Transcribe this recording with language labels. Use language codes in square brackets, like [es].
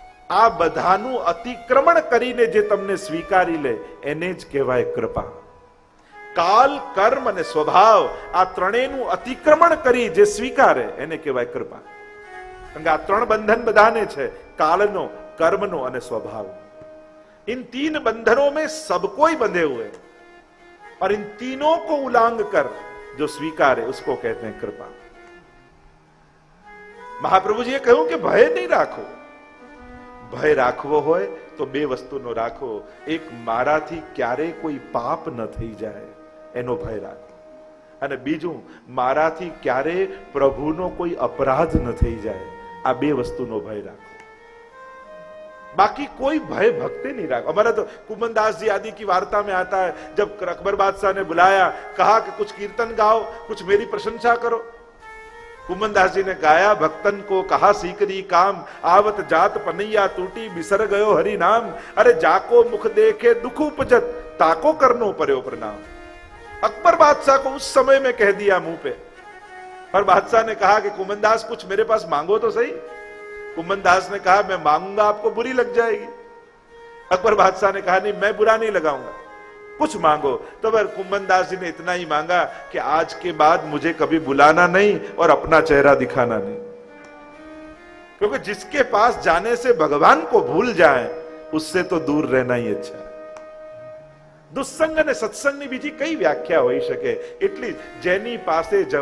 [gu] આ બધાનું અતિક્રમણ કરીને જે તમને સ્વીકારી લે એને જ કહેવાય કૃપા. કાલ, કર્મ અને સ્વભાવ આ ત્રણેયનું અતિક્રમણ કરી જે સ્વીકારે એને કહેવાય કૃપા. કારણ કે આ ત્રણ બંધન બધાને છે, કાલનો, કર્મનો અને स्वभाव. [hi] इन 3 बंधनों में सब कोई बंधे हुए हैं, और इन तीनों को उल्लंघ कर जो स्वीकारे उसको कहते हैं कृपा. [gu] મહાપ્રભુજીએ કહ્યું કે ભય નહીં રાખો. ભય રાખવો હોય તો બે વસ્તુનો રાખો. એક, મારાથી ક્યારે કોઈ પાપ ન થઈ જાય એનો ભય રાખો, અને બીજું, મારાથી ક્યારે પ્રભુનો કોઈ અપરાધ ન થઈ જાય, આ બે વસ્તુનો ભય રાખો. [hi] बाकी कोई भय भक्ति नहीं रखा. हमारा तो कुमनदास जी आदि की वार्ता में आता है, जब अकबर बादशाह ने बुलाया, कहा कि कुछ कीर्तन गाओ, कुछ मेरी प्रशंसा करो. कुमनदास जी ने गाया, भक्तन को कहा सीकरी काम, आवत जात पनैया टूटी, बिसर गयो हरि नाम, अरे जाको मुख देखे दुख उपजत, ताको करनो पर्यो प्रणाम. अकबर बादशाह को उस समय में कह दिया मुंह पे, पर बादशाह ने कहा कि कुमनदास कुछ मेरे पास मांगो तो सही. कुमनदास ने कहा, मैं मांगूंगा आपको बुरी लग जाएगी. अकबर बादशाह ने कहा, नहीं, मैं बुरा नहीं लगाऊंगा, कुछ मांगो। तो फिर कुंभनदास जी ने इतना ही मांगा कि आज के बाद मुझे कभी बुलाना नहीं और अपना चेहरा दिखाना नहीं, क्योंकि जिसके पास जाने से भगवान को भूल जाए उससे तो दूर रहना ही अच्छा है। [gu] દુસ્સંગ અને સત્સંગની બીજી કઈ વ્યાખ્યા હોઈ શકે? એટલી જેની પાસે